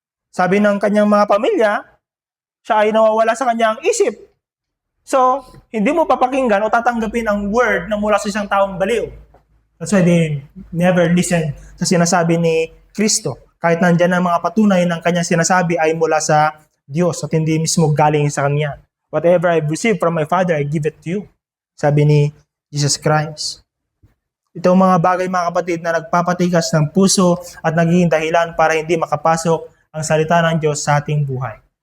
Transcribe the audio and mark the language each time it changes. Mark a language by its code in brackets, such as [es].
[tl] Sabi ng kanyang mga pamilya, siya ay nawawala sa kanyang isip. So, hindi mo papakinggan o tatanggapin ang word na mula sa isang taong baliw. [en] That's why they never listen [tl] sa sinasabi ni Kristo. Kahit nandyan ang mga patunay ng kanyang sinasabi ay mula sa Diyos at hindi mismo galing sa kanya. [en] Whatever I've received from my Father, I give it to you. [tl] Sabi ni Jesus Christ. Itong mga bagay, mga kapatid, na nagpapatigas ng puso at nagiging dahilan para hindi makapasok ang salita ng Diyos sa ating buhay.